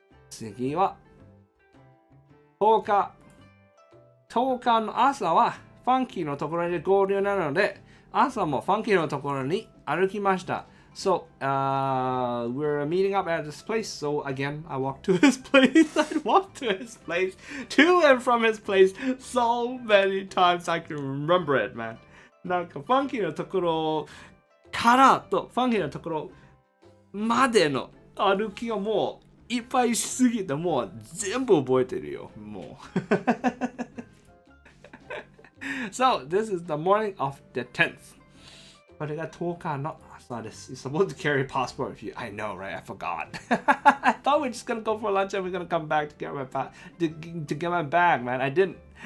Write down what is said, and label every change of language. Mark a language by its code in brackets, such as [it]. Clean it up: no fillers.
[ja] 次は10日の朝はファンキーのところで合流なので、朝もファンキーのところに歩きました。 [en] So, we're meeting up at this place. So again, I walked to his place. I walked to his place, to and from his place, so many times I can remember it, man. [ja] なんかファンキーのところからとファンキーのところまでの歩きがもういっぱいしすぎてもう全部覚えてるよ。もう。 [en] So, this is the morning of the 10th. [ja] これが10日の朝です。 [en] You're supposed to carry a passport with you. I know, right? I forgot. I thought we were just gonna go for lunch and we're gonna come back to get my bag, man. I didn't.